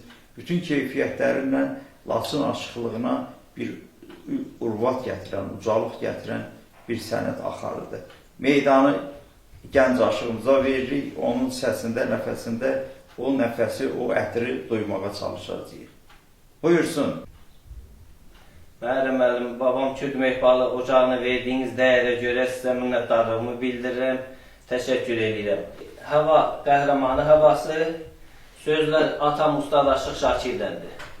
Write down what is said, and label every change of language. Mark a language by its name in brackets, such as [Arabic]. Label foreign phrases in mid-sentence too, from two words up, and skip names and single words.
[Azerbaijani] Bütün keyfiyyətlərindən Laçın aşıqlığına bir urvat gətirən, ucalıq gətirən bir sənət axarıdır. Meydanı gənc aşığımıza veririk, onun səsində, nəfəsində o nəfəsi, o ətri duymağa çalışacağıq. Buyursun. Müəllim, [Turkish] babam Kürt Mehvalı ocağına verdiğiniz değere göre size minnettarlığımı bildiririm. Teşekkür ederim. Hava qəhrəmanı havası, sözler atam Ustad Aşıq Şakir'dendir.